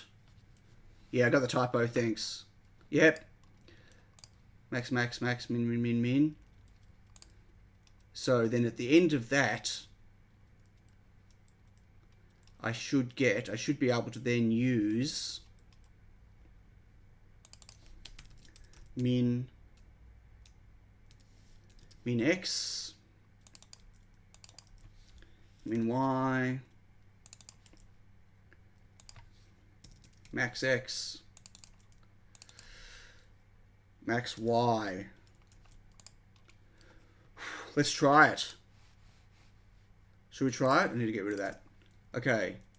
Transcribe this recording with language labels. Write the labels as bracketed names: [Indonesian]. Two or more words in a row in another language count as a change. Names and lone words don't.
[English] Yeah, I got the typo, thanks. Yep. Max, max, max, min, min, min, min. So then at the end of that, I should be able to then use min x, min y, max x, max y. Let's try it. Should we try it? I need to get rid of that. Okay.